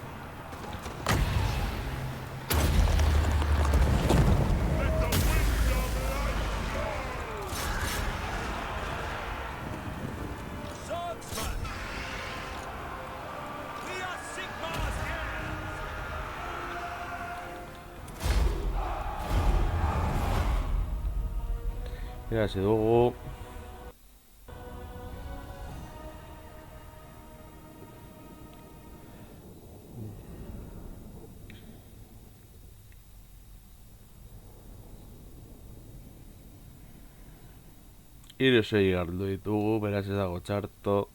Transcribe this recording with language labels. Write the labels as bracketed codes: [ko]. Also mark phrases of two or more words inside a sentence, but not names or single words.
[en] Let the wind of life blow! Swordsman! We are Sigmar's heirs! [eu] Irazi dugu. Hiru sei galdu ditugu, beraz ez dago txarto.